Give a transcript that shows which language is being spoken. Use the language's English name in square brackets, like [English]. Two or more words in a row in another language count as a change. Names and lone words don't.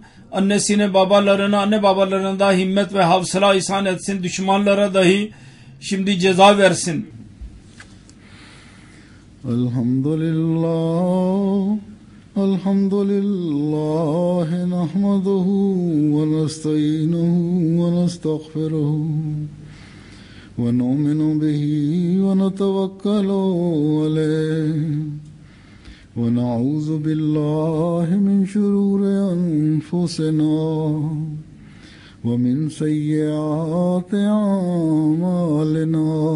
[Turkish] Annesine, babalarına, anne babalarına da himmet ve havsala ihsan etsin. Düşmanlara dahi şimdi ceza versin. Elhamdülillah. Elhamdülillah. [Arabic] نحمده ونستعينه ونستغفره. ونؤمن به ونتوكل عليه ونعوذ بالله من شرور أنفسنا ومن سيئات أعمالنا